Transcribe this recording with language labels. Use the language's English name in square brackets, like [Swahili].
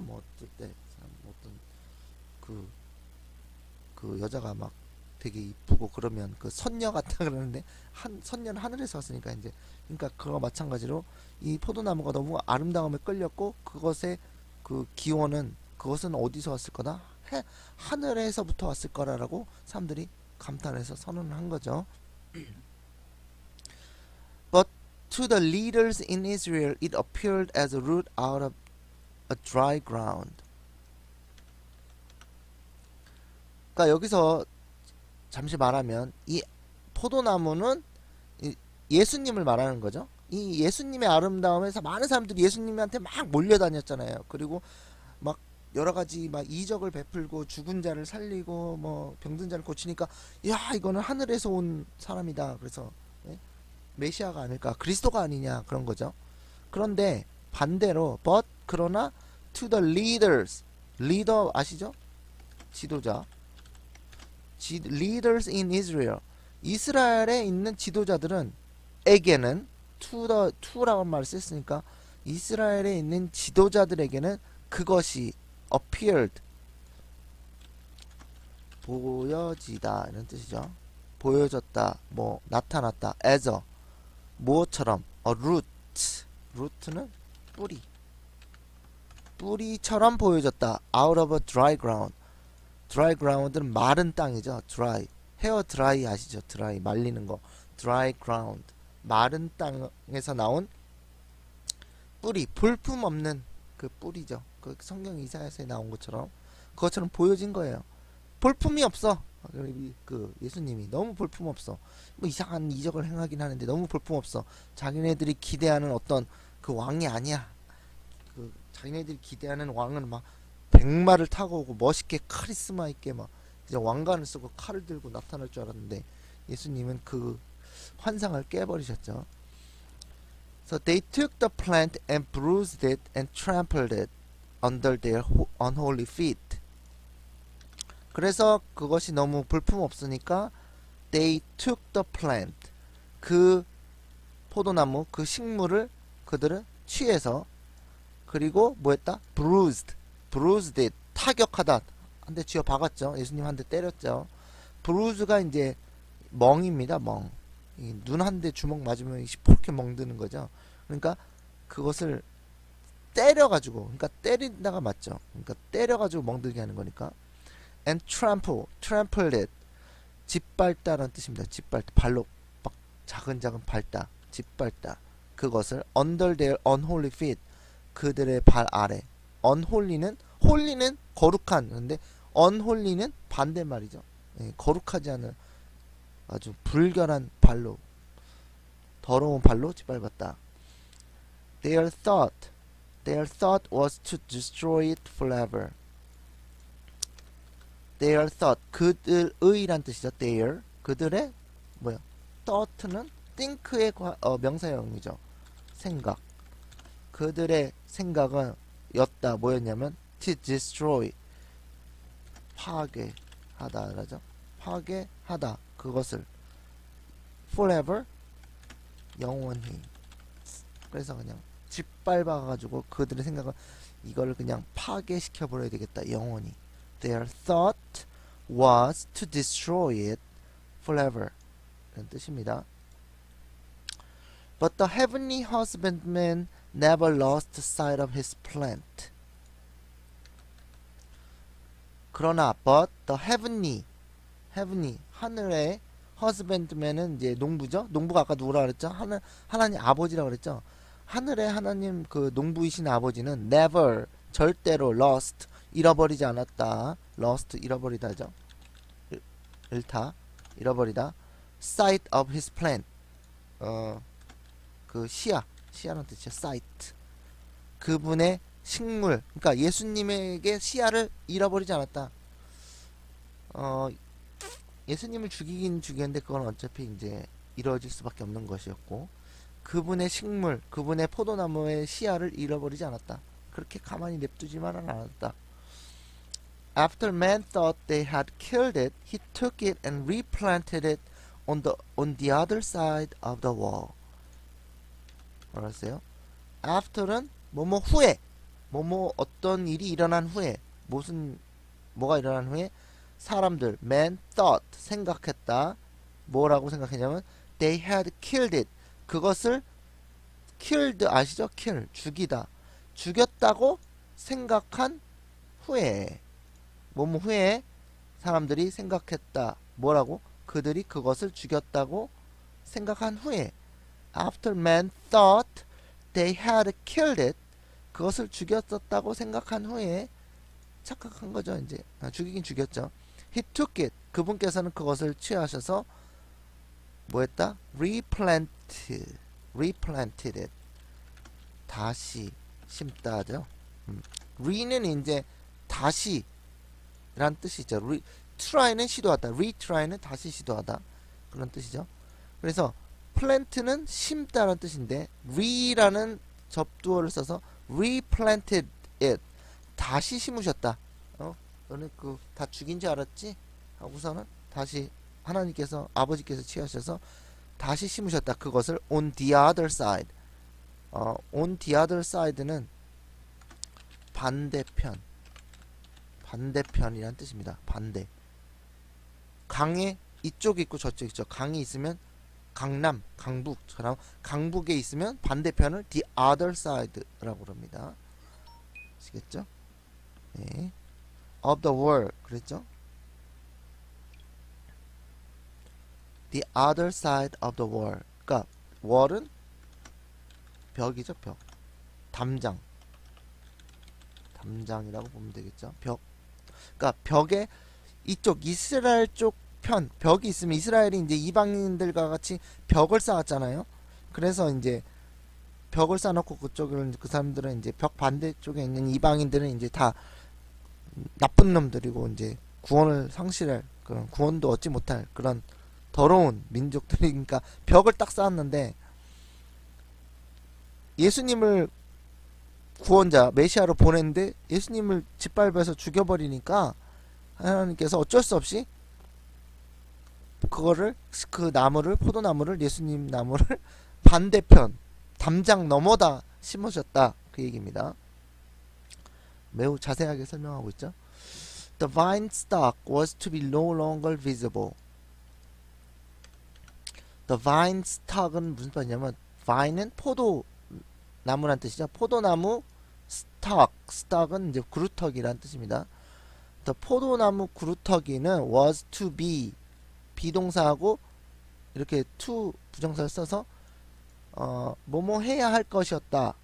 [Korean] 뭐 어떨 때 어떤 그 여자가 막 되게 이쁘고 그러면 그 선녀 같다 그러는데 선녀는 하늘에서 왔으니까 이제 그러니까 그거 마찬가지로 이 포도나무가 너무 아름다움에 끌렸고 그것의 그 기원은 그것은 어디서 왔을 거다? 하늘에서부터 왔을 거라고 사람들이 감탄해서 선언을 한 거죠. [English] But to the leaders in Israel it appeared as a root out of a dry ground. [Korean] 그러니까 여기서 잠시 말하면 이 포도나무는 예수님을 말하는 거죠. 이 예수님의 아름다움에서 많은 사람들이 예수님한테 막 몰려다녔잖아요. 그리고 막 여러가지 막 이적을 베풀고 죽은 자를 살리고 뭐 병든 자를 고치니까 야 이거는 하늘에서 온 사람이다. 그래서 메시아가 아닐까, 그리스도가 아니냐 그런 거죠. 그런데 반대로 but 그러나 [English] to the leaders, [Korean] 리더 아시죠? 지도자. [English] leaders in Israel, [Korean] 이스라엘에 있는 지도자들은 에게는 to라고 말을 썼으니까 이스라엘에 있는 지도자들에게는 그것이 appeared, 보여지다 이런 뜻이죠. 보여졌다, 뭐 나타났다, [English] as a, [Korean] 뭐처럼, [English] a root, [Korean] root는 뿌리, 뿌리처럼 보여졌다. [English] out of a dry ground, dry ground [Korean] 는 마른 땅이죠. dry, 헤어 드라이 아시죠? 드라이, 말리는 거. [English] dry ground, [Korean] 마른 땅에서 나온 뿌리, 볼품 없는 그 뿌리죠. 그 성경 이사야서에 나온 것처럼 그것처럼 보여진 거예요. 볼품이 없어. 그 예수님이 너무 볼품 없어. 뭐 이상한 이적을 행하긴 하는데 너무 볼품 없어. 자기네들이 기대하는 어떤 그 왕이 아니야. 그 자기네들이 기대하는 왕은 막 백마를 타고 오고 멋있게 카리스마 있게 막 이제 왕관을 쓰고 칼을 들고 나타날 줄 알았는데 예수님은 그 환상을 깨버리셨죠. [English] So they took the plant and bruised it and trampled it under their unholy feet. [Korean] 그래서 그것이 너무 볼품없으니까 [English] they took the plant, [Korean] 그 포도나무, 그 식물을 그들은 취해서, 그리고 뭐했다? [English] bruised it, [Korean] 타격하다, 한 대 쥐어 박았죠. 예수님 한 대 때렸죠. bruise가 이제 멍입니다. 멍. 눈 한 대 주먹 맞으면 시퍼렇게 멍드는 거죠. 그러니까 그것을 때려가지고, 그러니까 때린다가 맞죠. 그러니까 때려가지고 멍들게 하는 거니까. [English] and trampled it, [Korean] 짓밟다라는 뜻입니다. 짓밟다, 발로 막 작은 밟다, 짓밟다. 그것을 [English] under their unholy feet, [Korean] 그들의 발 아래. unholy는, 홀리는 거룩한, 근데 unholy는 반대말이죠. 예, 거룩하지 않은 아주 불결한 발로, 더러운 발로 짓밟았다. [English] Their thought was to destroy it forever. Their thought, [Korean] 그들의란 뜻이죠. Their, 그들의 뭐야? thought는 think의 명사형이죠. 생각. 그들의 생각은 였다. 뭐였냐면 [English] to destroy, [Korean] 파괴하다 라죠. 파괴하다. 그것을 forever, 영원히. 그래서 그냥 짓밟아가지고 그들의 생각은 이걸 그냥 파괴시켜버려야 되겠다. 영원히. [English] Their thought was to destroy it forever. [Korean] 이런 뜻입니다. [English] But the heavenly husbandman never lost sight of his plant. [Korean] 그러나 [English] but the heavenly, [Korean] 하늘의 husbandman은 이제 농부죠. 농부가 아까 누구라 그랬죠? 하나님 아버지라고 그랬죠. 하늘의 하나님, 그 농부이신 아버지는 never, 절대로 lost, 잃어버리지 않았다. lost, 잃어버리다죠. 잃다, 잃어버리다. [English] sight of his plant, [Korean] 그 시야라는 뜻이죠. sight, 그분의 식물, 그러니까 예수님에게 시야를 잃어버리지 않았다. 예수님을 죽이긴 죽였는데 그건 어차피 이제 이루어질 수밖에 없는 것이었고, 그분의 식물, 그분의 포도나무의 시야를 잃어버리지 않았다. 그렇게 가만히 냅두지만은 않았다. [English] After man thought they had killed it, he took it and replanted it on the other side of the wall. [Korean] 알았어요? After는 뭐뭐 후에, 뭐뭐 어떤 일이 일어난 후에, 뭐가 일어난 후에 사람들, [English] man thought, [Korean] 생각했다. 뭐라고 생각했냐면 [English] they had killed it, 그것을 killed [Korean] 아시죠? kill, 죽이다, 죽였다고 생각한 후에, 뭐뭐 후에 사람들이 생각했다. 뭐라고? 그들이 그것을 죽였다고 생각한 후에. [English] After man thought they had killed it, [Korean] 그것을 죽였었다고 생각한 후에 착각한 거죠. 이제 죽이긴 죽였죠. [English] He took it, [Korean] 그분께서는 그것을 취하셔서 뭐했다? [English] replanted it, [Korean] 다시 심다죠. re는 이제 다시 란 뜻이죠. try는 시도하다, retry는 다시 시도하다, 그런 뜻이죠. 그래서 plant는 심다라는 뜻인데 re라는 접두어를 써서 [English] replanted it. [Korean] 다시 심으셨다. 너네 그 다 죽인 줄 알았지? 하고서는 다시 하나님께서 아버지께서 취하셔서 다시 심으셨다. [English] 그것을 on the other side. on the other side는 [Korean] 반대편이란 뜻입니다. 반대. 강에 이쪽 있고 저쪽 있죠. 강이 있으면 강남, 강북처럼 강북에 있으면 반대편을 the other side라고 그럽니다. 아시겠죠? 네. [English] of the world [Korean] 그랬죠? [English] the other side of the wall. [Korean] 그러니까 wall은 벽이죠, 벽. 담장이라고 보면 되겠죠. 벽. 그러니까 벽에 이쪽 이스라엘 쪽 편 벽이 있으면 이스라엘이 이제 이방인들과 같이 벽을 쌓았잖아요. 그래서 이제 벽을 쌓아놓고 그쪽을 그 사람들은 이제 벽 반대쪽에 있는 이방인들은 이제 다 나쁜 놈들이고 이제 구원을 상실할 그런 구원도 얻지 못할 그런 더러운 민족들이니까 벽을 딱 쌓았는데 예수님을 구원자 메시아로 보냈는데 예수님을 짓밟아서 죽여버리니까 하나님께서 어쩔 수 없이 그거를 그 나무를 포도나무를 예수님 나무를 반대편 담장 넘어다 심으셨다 그 얘기입니다. 매우 자세하게 설명하고 있죠. [English] The vine stock was to be no longer visible. [Korean] The vine stock은 무슨 말이냐면 vine은 포도나무란 뜻이죠. 포도나무 stock은 이제 그루터기란 뜻입니다. The 포도나무 그루터기는 [English] was to be [Korean] 비동사하고 이렇게 to 부정사를 써서 뭐뭐 해야 할 것이었다.